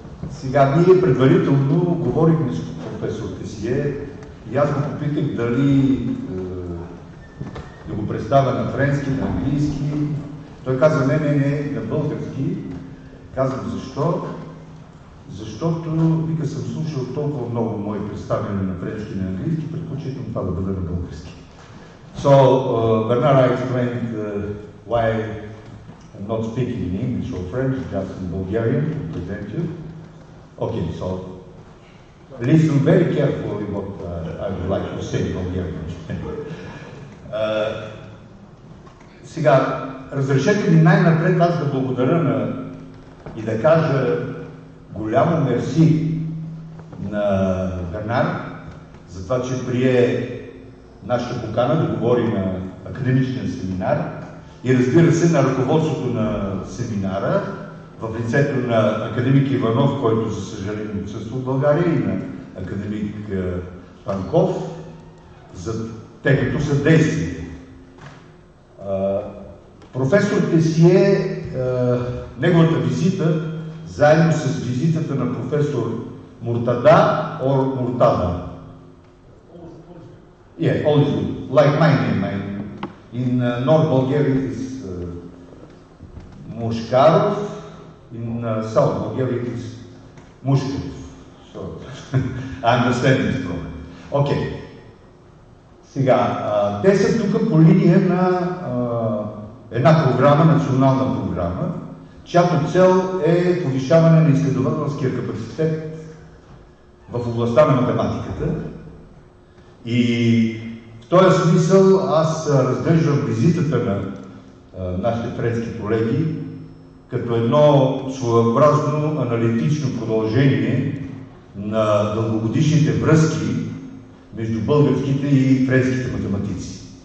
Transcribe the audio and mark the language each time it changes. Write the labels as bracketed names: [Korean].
[Bulgarian] Сега, ние предварително говорихме с професор Teissier и аз го попитах дали да го представя на френски, на английски. Той каза, не, на български. Казвам защо? Защото, вика, съм слушал толкова много мои представяния на френски и на английски, предпочитам това да бъде на български. [English] So, Bernard, I explained why I'm not speaking in English or French, just in Bulgarian to present you. Okay, so listen very carefully what I would like to say in Bulgarian. [Bulgarian] Сега, разрешете ми най-напред аз да благодаря и да кажа голямо мерси на Бернар за това, че прие нашата покана да говори на академичния семинар и, разбира се, на ръководството на семинара в лицето на академик Иванов, който за съжаление отсъства в България, и на академик Панков за техното съдействие. Професор Teissier, неговата визита, заедно с визитата на професор Муртада or Murtada. [English] Yeah, all is good. Like my name. In North Bulgaria it is Mushkarov, in South Bulgaria it is Mushkarov. So, I understand this problem. Okay. [Bulgarian] Сега, те са тук по линия на една програма, национална програма, чиято цел е повишаване на изследователския капацитет в областта на математиката. И в този смисъл аз разглеждам визитата на нашите френски колеги като едно своеобразно аналитично продължение на дългогодишните връзки между българските и френските математици.